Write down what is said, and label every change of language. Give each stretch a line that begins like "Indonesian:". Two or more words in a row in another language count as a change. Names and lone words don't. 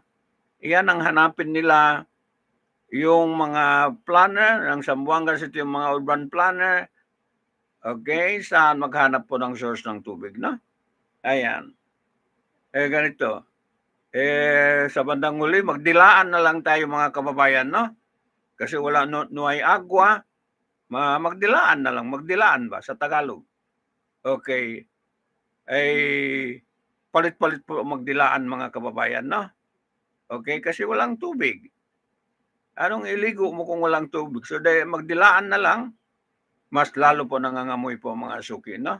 Filipino: Iyan ang hanapin nila, yung mga planner ng Zamboanga City, yung mga
English: urban planner,
Filipino: okay, saan maghanap po ng source ng tubig, no? Ayan. Ganito. Sa bandang huli, magdilaan na lang tayo mga kababayan, no? Kasi wala
Chavacano: no hay agua,
Filipino: magdilaan na lang. Magdilaan ba sa Tagalog? Okay. Palit-palit po magdilaan mga kababayan, no? Okay, kasi walang tubig. Anong iligo mo kung walang tubig? So, magdilaan na lang, mas lalo po nangangamoy po mga suki, no?